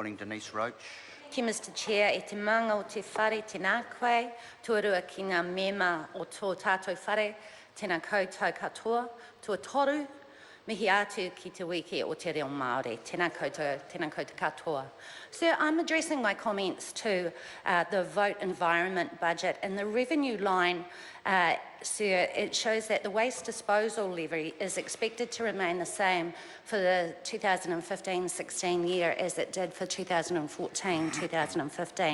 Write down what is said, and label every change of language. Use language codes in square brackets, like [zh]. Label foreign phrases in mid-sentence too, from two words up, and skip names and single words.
[en] Morning, Denise Roach. Ki Mr Chair, [mi] e te manga o te whare tēnā koe, tuarua ki ngā mema o tō tātou whare, tēnā koutou katoa, tua toru, mihi atu ki te wiki o te reo Māori, tēnā koutou katoa. [en] So I'm addressing my comments to the vote environment budget, and the revenue line, Sir, it shows that the waste disposal levy is expected to remain the same for the 2015-16 year as it did for 2014-2015.